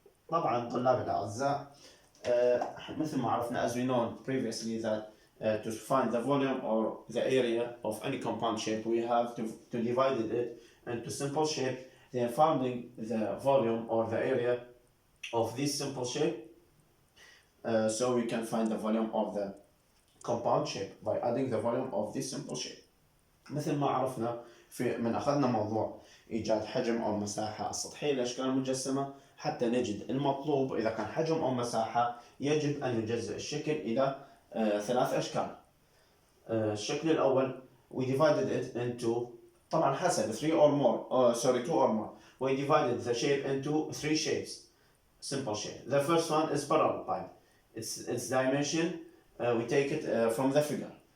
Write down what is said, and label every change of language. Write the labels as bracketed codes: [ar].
[ar] طبعا طلاب الأعزاء، مثل ما عرفنا, [en] as we know previously, that to find the volume or the area of any compound shape we have to divide it into simple shape. Then finding the volume or the area of this simple shape, so we can find the volume of the compound shape by adding the volume of this simple shape. [ar] مثل ما عرفنا من أخذنا موضوع إيجاد حجم أو مساحة السطحية للاشكال المجسمة، حتى نجد المطلوب إذا كان حجم أو مساحة يجب أن يجزأ الشكل إلى ثلاث أشكال. الشكل الأول [en] we divided it into, [ar] طبعا حسب [en] 2 or more. We divided the shape into three shapes, simple shape. The first one is parallel pipe. Its dimension, we take it from the figure.